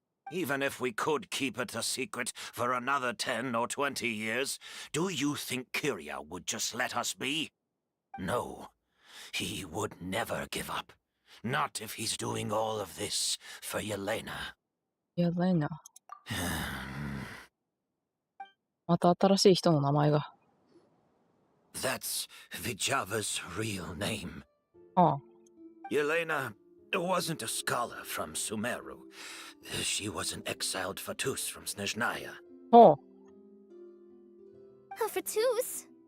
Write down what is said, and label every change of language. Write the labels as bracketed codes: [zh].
[en] Even if we could keep it a secret for another 10 or 20 years, do you think Kyria would just let us be? No. He would never give up. Not if he's doing all of this for Yelena. Yelena. [ja] また新しい人の名前が。 [en] That's Vijava's real name. Oh. Yelena wasn't a scholar from Sumeru. She was an exiled Fatus from Snezhnaya. Oh. A Fatus?